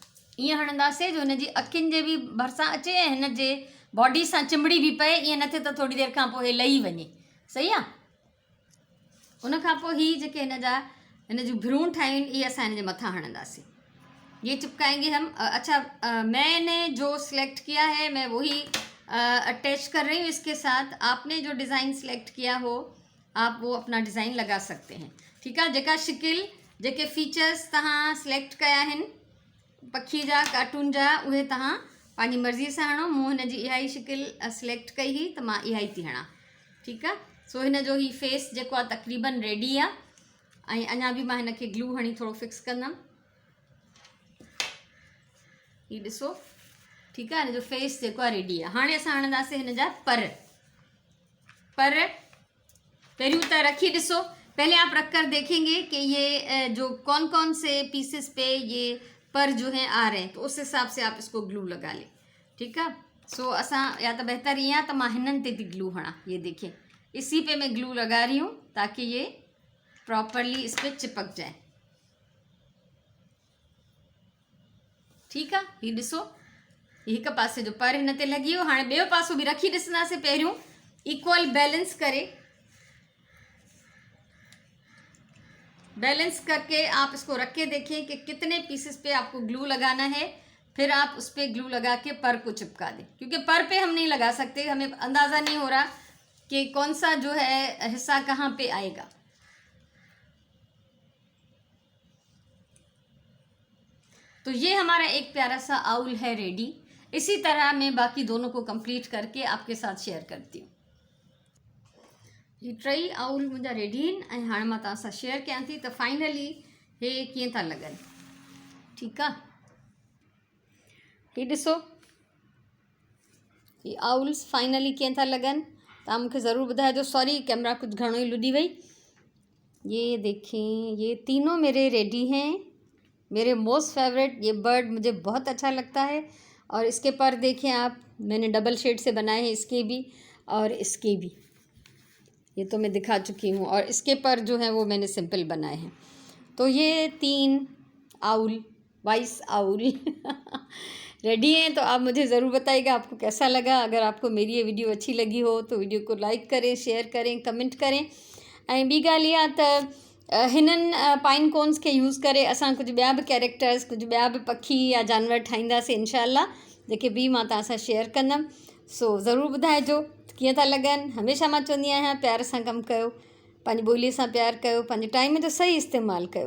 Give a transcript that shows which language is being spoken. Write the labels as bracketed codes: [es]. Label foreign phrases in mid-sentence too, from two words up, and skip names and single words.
[sd] ईअं हणंदासीं जो हिनजी अखियुनि जे बि भरिसां अचे ऐं हिन जे बॉडी सां चिंबड़ी बि पए, ईअं न थिए त थोरी देरि खां पोइ हे लही वञे। सही आहे। उन खां पोइ हीअ जेके हिन जूं भ्रूण ठाहियूं आहिनि इहे असां हिन जे मथां हणंदासीं। [ur] یہ چپکائیں گے ہم. اچھا، میں نے جو سلیکٹ کیا ہے میں وہی اٹیچ کر رہی ہوں اس کے ساتھ. آپ نے جو ڈیزائن سلیکٹ کیا ہو آپ وہ اپنا ڈیزائن لگا سکتے ہیں. [sd] ठीकु आहे। जेका शिकिल जेके फीचर्स तव्हां सिलेक्ट कया आहिनि पखी जा कार्टून जा उहे तव्हां पंहिंजी मर्ज़ीअ सां हणो। मूं हिन जी इहा ई शिकिल सिलेक्ट कई हुई त मां इहा ई थी हणां। ठीकु आहे। सो हिन जो ही फेस जेको आहे तक़रीबन रेडी आहे ऐं अञा बि मां हिन खे ग्लू हणी थोरो फिक्स कंदमि। हीअ ॾिसो। ठीकु आहे। हिन जो फेस जेको आहे रेडी आहे। हाणे असां हणंदासीं हिन जा पर। पहिरियों त रखी ॾिसो। [ur] پہلے آپ رکھ کر دیکھیں گے کہ یہ جو کون کون سے پیسز پہ یہ پر جو ہیں آ رہے ہیں، تو اس حساب سے آپ اس کو گلو لگا لیں. ٹھیک ہے. [sd] सो असां [ur] یا تو بہتر یہ ہے تو میں [sd] हिनन ते थी ग्लू हणा। [ur] یہ دیکھیے اسی پہ میں گلو لگا رہی ہوں تاکہ یہ پراپرلی اس پر چپک جائے. ٹھیک ہے. [sd] ये ॾिसो एक पासे जो पर हिन ते लॻी वियो। हाणे ॿियो पासो बि रखी ॾिसंदासीं। [ur] पहिरियों [en] equal balance [ur] کرے، بیلنس کر کے آپ اس کو رکھ کے دیکھیں کہ کتنے پیسز پہ آپ کو گلو لگانا ہے. پھر آپ اس پر گلو لگا کے پر کو چپکا دیں، کیونکہ پر پہ ہم نہیں لگا سکتے، ہمیں اندازہ نہیں ہو رہا کہ کون سا جو ہے حصہ کہاں پہ آئے گا. تو یہ ہمارا ایک پیارا سا آؤل ہے ریڈی. اسی طرح میں باقی دونوں کو کمپلیٹ کر کے آپ کے ساتھ شیئر کرتی ہوں. [sd] ये टई आउल मुंहिंजा रेडी आहिनि ऐं हाणे मां तव्हां सां शेयर कयां थी त फाइनली हे कीअं था लॻनि। ठीकु आहे। हीअ ॾिसो ये आउल्स फाइनली कीअं था लॻनि। तव्हां मूंखे ज़रूरु ॿुधाइजो। [en] sorry camera [sd] कुछ घणो ही लुॾी वई। [ur] یہ دیکھیں یہ تینوں میرے ریڈی ہیں. میرے [en] most favourite [ur] یہ برڈ مجھے بہت اچھا لگتا ہے. اور اس کے پر دیکھیں آپ، میں نے ڈبل شیڈ سے بنائے ہیں، اس کے بھی اور اس کے بھی. یہ تو میں دکھا چکی ہوں. اور اس کے پر جو ہے وہ میں نے سمپل بنائے ہیں۔ تو یہ 3 آؤل, [en] wise owl [ur] ریڈی ہیں. تو آپ مجھے ضرور بتائیے گا آپ کو کیسا لگا۔ اگر آپ کو میری یہ ویڈیو اچھی لگی ہو تو ویڈیو کو لائک کریں، شیئر کریں، کمنٹ کریں. [sd] ऐं ॿी ॻाल्हि इहा त हिननि [en] pine cones [sd] खे यूज़ करे असां कुझु ॿिया बि कैरेक्टर्स, कुझु ॿिया बि पखी या जानवर ठाहींदासीं इंशाल्लाह, जेके बि मां तव्हां सां शेयर कंदमि। सो ज़रूरु ॿुधाइजो कीअं था लॻनि। हमेशह मां चवंदी आहियां प्यार सां कमु कयो, पंहिंजी ॿोलीअ सां प्यार कयो, पंहिंजे टाइम जो सही इस्तेमालु कयो।